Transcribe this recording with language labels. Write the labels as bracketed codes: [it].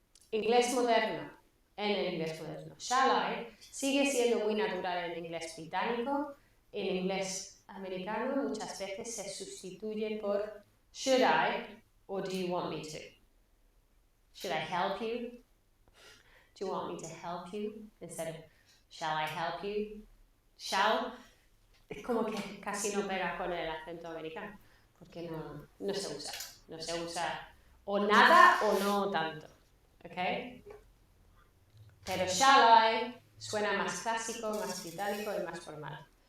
[es] Inglés moderno, en el inglés moderno. Shall I sigue siendo muy natural en inglés británico, en inglés americano muchas veces se sustituye por [en] should I or do you want me to? Should I help you? Do you want me to help you? Instead of shall I help you? [es] Shall es como que casi no pega con el acento americano porque no se usa. No se usa o nada o no tanto. ¿ok? Pero shall I suena más clásico, más británico y más formal.